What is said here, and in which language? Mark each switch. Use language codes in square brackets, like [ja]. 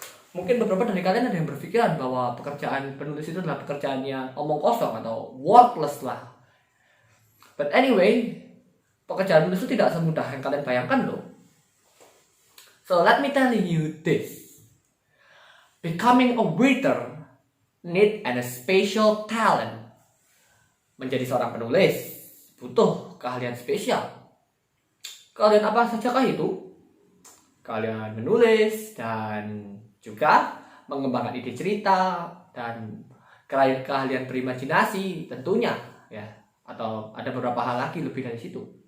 [id] Mungkin beberapa dari kalian ada yang berpikiran bahwa pekerjaan penulis itu adalah pekerjaan yang omong kosong atau worthless lah. [en] But anyway, [id] pekerjaan penulis itu tidak semudah yang kalian bayangkan loh. [en] So let me tell you this. Becoming a writer need a special talent. [id] Menjadi seorang penulis butuh keahlian spesial. Keahlian apa sajakah itu? Kalian menulis dan juga mengembangkan ide cerita dan keahlian berimajinasi tentunya ya, atau ada beberapa hal lagi lebih dari situ.